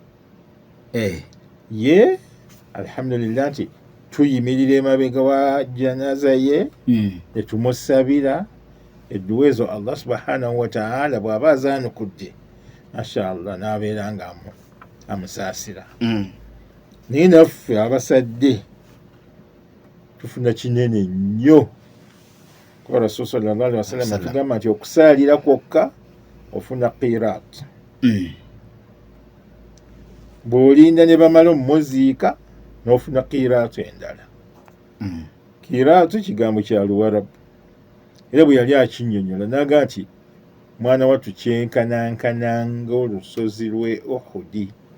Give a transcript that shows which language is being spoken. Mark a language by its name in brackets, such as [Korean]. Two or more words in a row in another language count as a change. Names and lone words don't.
[Ganda] Ye alhamdulillah nti tuyimirira emabega wa janaza ye ne tumusabira edduwa ezo [Arabic] الله سبحانه وتعالى [Ganda] bw'aba azaanukudde mashallah n'abeera nga amusaasira. Naye naffe abasadde tufuna kinene nnyo kuba [Arabic] رسول صلى الله عليه وسلم [Ganda] atugamba nti okusaalira kwokka ofuna qirat. Bw'olinda ne bamala omuziika n'ofuna qiraatu endala. Qiraatu kigambo kya Luwarabu era bwe yali akinnyonnyola n'aga nti mwana wattu kyenkanankananga olusozi lw'e Uhudi.